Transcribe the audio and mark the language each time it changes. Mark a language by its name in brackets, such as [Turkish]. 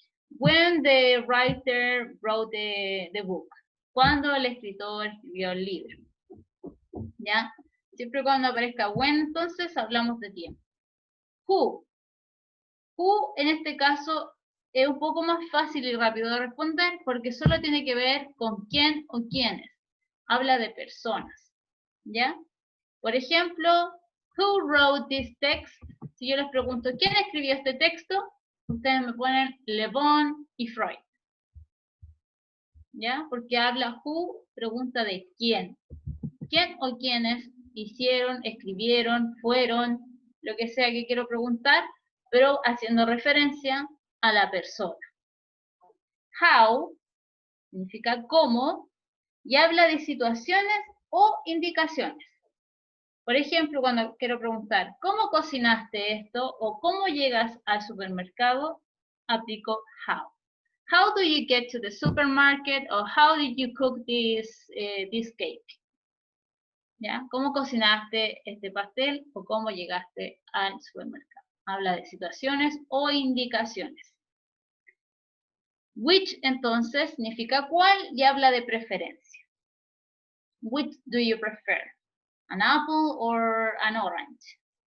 [English] When the writer wrote the book, [Spanish] cuando el escritor escribió el libro, ¿ya? Siempre cuando aparezca when, entonces hablamos de tiempo. Who. Who, en este caso, es un poco más fácil y rápido de responder porque solo tiene que ver con quién o quiénes. Habla de personas, ¿ya? Por ejemplo, [English] who wrote this text? [Spanish] Si yo les pregunto, ¿quién escribió este texto? Ustedes me ponen Le Bon y Freud, ¿ya? Porque habla who, pregunta de quién. ¿Quién o quiénes hicieron, escribieron, fueron, lo que sea que quiero preguntar, pero haciendo referencia a la persona. How significa cómo y habla de situaciones o indicaciones. Por ejemplo, cuando quiero preguntar, ¿cómo cocinaste esto? O ¿cómo llegas al supermercado? Aplico how. [English] How do you get to the supermarket? O how did you cook this cake? [Spanish] ¿Ya? ¿Cómo cocinaste este pastel? O ¿cómo llegaste al supermercado? Habla de situaciones o indicaciones. Which, entonces, significa cuál y habla de preferencia. [English] Which do you prefer? An apple or an orange?